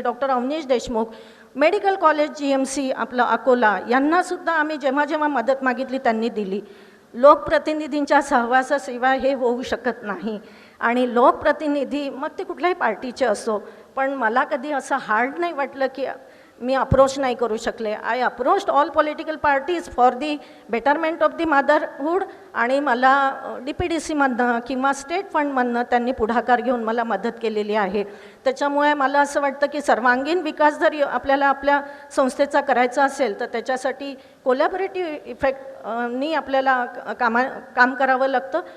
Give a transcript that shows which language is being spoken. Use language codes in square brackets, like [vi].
[mr] Doctor Avneesh Deshmukh, medical college GMC आपलं अकोला, यांनासुद्धा आम्ही जेव्हा जेव्हा मदत मागितली त्यांनी दिली. लोकप्रतिनिधींच्या सहवासाशिवाय हे होऊ शकत नाही. आणि लोकप्रतिनिधी मग ते कुठल्याही पार्टीचे असो, पण मला कधी असं हार्ड नाही वाटलं की मी अप्रोच नाही करू शकले. [en] I approached all political parties for the betterment of the motherhood. [mr] आणि मला DPDCमधनं किंवा स्टेट फंडमधनं त्यांनी पुढाकार घेऊन मला मदत केलेली आहे. त्याच्यामुळे मला असं वाटतं की सर्वांगीण विकास जर आपल्याला आपल्या संस्थेचा करायचा असेल तर त्याच्यासाठी कोलॅबोरेटिव्ह इफेक्टनी आपल्याला काम करावं लागतं.